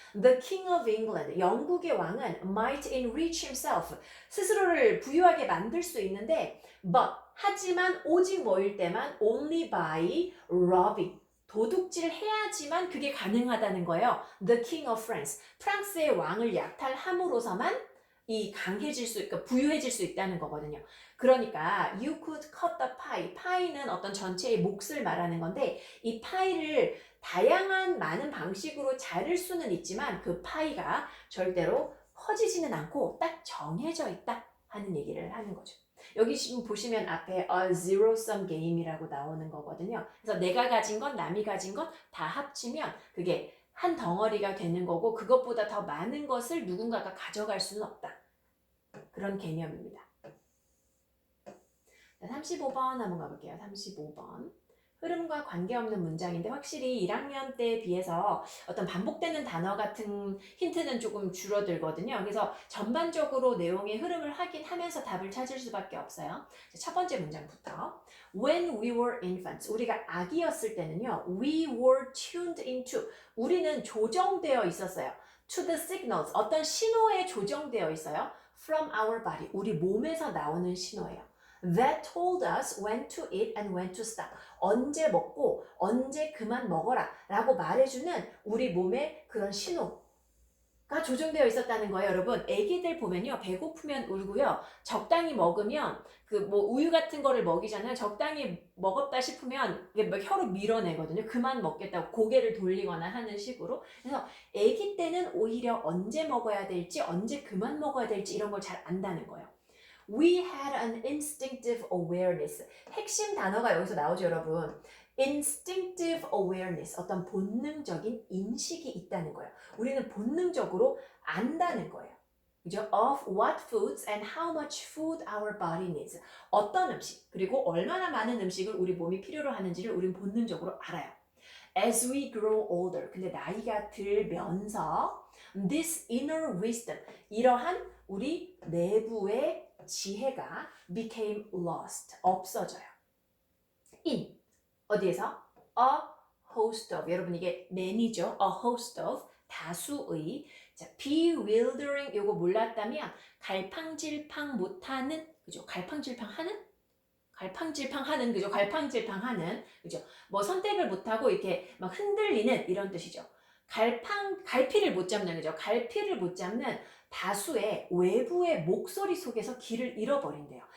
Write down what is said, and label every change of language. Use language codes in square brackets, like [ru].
[en] The King of England, [ko] 영국의 왕은 [en] might enrich himself, [ko] 스스로를 부유하게 만들 수 있는데 하지만 오직 뭐일 때만 [en] only by robbing, [ko] 도둑질 해야지만 그게 가능하다는 거예요. [en] The King of France, [ko] 프랑스의 왕을 약탈함으로서만 이 강해질 수, 그러니까 부유해질 수 있다는 거거든요. 그러니까 [en] you could cut the pie. [ko] 파이는 어떤 전체의 몫을 말하는 건데 이 파이를 다양한 많은 방식으로 자를 수는 있지만 그 파이가 절대로 커지지는 않고 딱 정해져 있다 하는 얘기를 하는 거죠. 여기 지금 보시면 앞에 [en] a zero sum game [ko] 이라고 나오는 거거든요. 그래서 내가 가진 건 남이 가진 건 다 합치면 그게 한 덩어리가 되는 거고 그것보다 더 많은 것을 누군가가 가져갈 수는 없다. 그런 개념입니다. 35번 한번 가볼게요. 35번. 흐름과 관계없는 문장인데 확실히 1학년 때에 비해서 어떤 반복되는 단어 같은 힌트는 조금 줄어들거든요. 그래서 전반적으로 내용의 흐름을 확인하면서 답을 찾을 수밖에 없어요. 첫 번째 문장부터 [en] When we were infants, [ko] 우리가 아기였을 때는요, [en] we were tuned into, [ko] 우리는 조정되어 있었어요. [en] To the signals, [ko] 어떤 신호에 조정되어 있어요. [en] From our body, [ko] 우리 몸에서 나오는 신호예요. [en] That told us when to eat and when to stop. [ko] 언제 먹고 언제 그만 먹어라 라고 말해주는 우리 몸의 그런 신호가 조정되어 있었다는 거예요. 여러분, 애기들 보면요, 배고프면 울고요, 적당히 먹으면 그 뭐 우유 같은 거를 먹이잖아요. 적당히 먹었다 싶으면 이게 막 혀로 밀어내거든요. 그만 먹겠다고 고개를 돌리거나 하는 식으로. 그래서 애기 때는 오히려 언제 먹어야 될지 언제 그만 먹어야 될지 이런 걸 잘 안다는 거예요. [en] We had an instinctive awareness. [ko] 핵심 단어가 여기서 나오죠, 여러분. [en] instinctive awareness, [ko] 어떤 본능적인 인식이 있다는 거예요. 우리는 본능적으로 안다는 거예요. 그죠? [en] Of what foods and how much food our body needs. [ko] 어떤 음식, 그리고 얼마나 많은 음식을 우리 몸이 필요로 하는지를 우리는 본능적으로 알아요. [en] As we grow older, [ko] 근데 나이가 들면서 [en] this inner wisdom, [ko] 이러한 우리 내부의 지혜가 [en] became lost, [ko] 없어져요. in, 어디에서? [en] a host of, [ko] 여러분 이게 many죠? a host of, 다수의. 자, bewildering, 요거 몰랐다면 갈팡질팡 못하는, 그죠? 갈팡질팡하는? 갈팡질팡하는, 그죠? 갈팡질팡하는, 그죠? 뭐 선택을 못하고 이렇게 막 흔들리는 이런 뜻이죠. 갈피를 못 잡는, 그죠? 갈피를 못 잡는 다수의 외부의 목소리 속에서 길을 잃어버린대요.